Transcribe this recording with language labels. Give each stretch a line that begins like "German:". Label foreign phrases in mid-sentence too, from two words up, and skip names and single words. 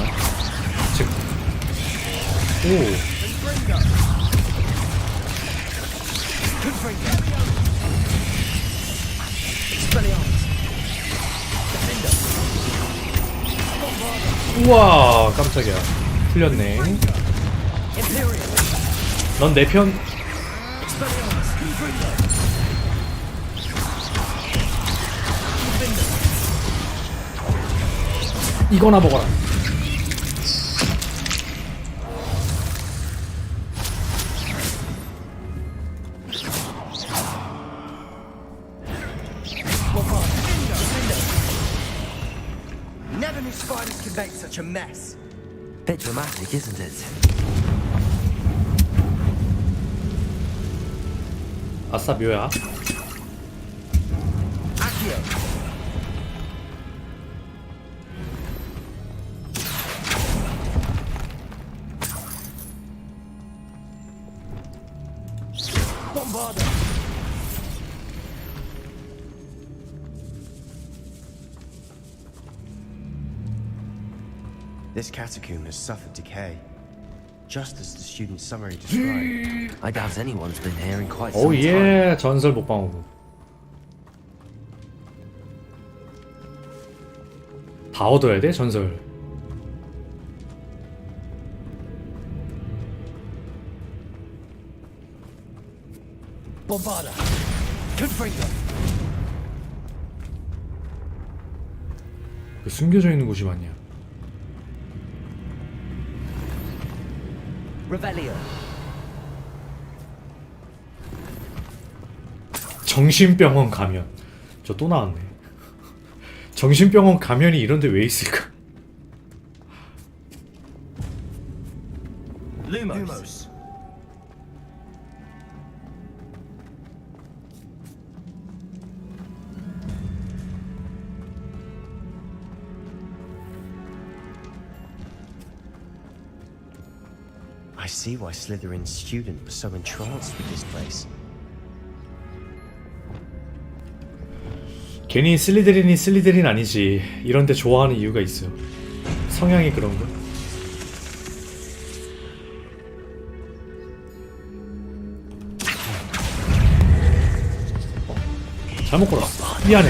Korean: 즉, 오. 우와, 깜짝이야. 풀렸네. 넌 내 편. 이거나 먹어라.
English: Never knew spiders could make such a mess. Bit dramatic, isn't it?
Korean: 아싸 묘야.
Latin: Accio. Bombarda.
English: This catacomb has suffered decay, just as the student's summary described. I doubt anyone's been here in quite
Korean: 오
English: some time.
Korean: 예, 전설 목방어구. 다 얻어야 돼, 전설.
Latin: Bombarda. Confringo.
Korean: 그 숨겨져 있는 곳이 많냐?
Latin: Revelio.
Korean: 정신병원 가면. 저 또 나왔네. 정신병원 가면이 이런데 왜 있을까?
Latin: Lumos.
English: I see why Slytherin's student was so entranced with this place.
Korean: 괜히 슬리데린이 슬리데린 아니지. 이런데 좋아하는 이유가 있어. 성향이 그런 거. 잘못 걸었어. 미안해.